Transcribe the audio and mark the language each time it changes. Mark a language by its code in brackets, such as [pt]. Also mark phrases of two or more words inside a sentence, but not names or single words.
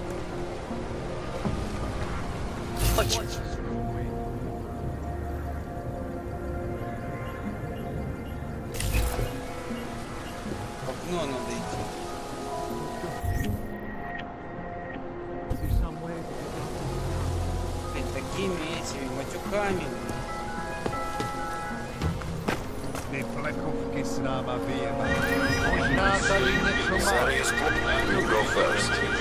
[ru] Окно надо идти. Блин, такими этими матюками. [cs] Ty plechovky s náma vyjeme. Možná tady něco má. [en] You go first.